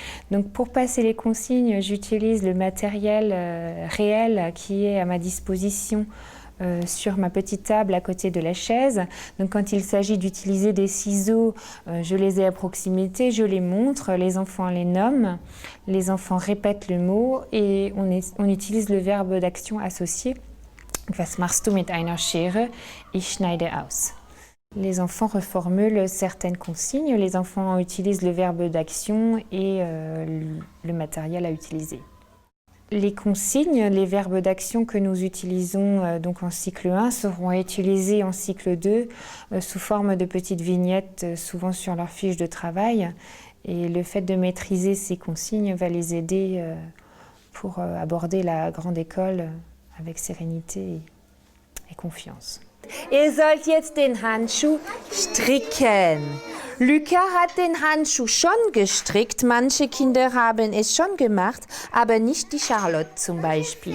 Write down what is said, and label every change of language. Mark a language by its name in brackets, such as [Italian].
[French] Donc pour passer les consignes, j'utilise le matériel réel qui est à ma disposition sur ma petite table à côté de la chaise. Donc quand il s'agit d'utiliser des ciseaux, je les ai à proximité, je les montre, les enfants les nomment, les enfants répètent le mot et on utilise le verbe d'action associé. [German] Was machst du mit einer Schere? Ich schneide aus. [French] Les enfants reformulent certaines consignes. Les enfants utilisent le verbe d'action et le matériel à utiliser. Les consignes, les verbes d'action que nous utilisons donc en cycle 1 seront utilisés en cycle 2 sous forme de petites vignettes, souvent sur leur fiche de travail. Et le fait de maîtriser ces consignes va les aider pour aborder la grande école avec sérénité et confiance. [German] Ihr sollt jetzt den Handschuh stricken. Luca hat den Handschuh schon gestrickt. Manche Kinder haben es schon gemacht, aber nicht die Charlotte zum Beispiel.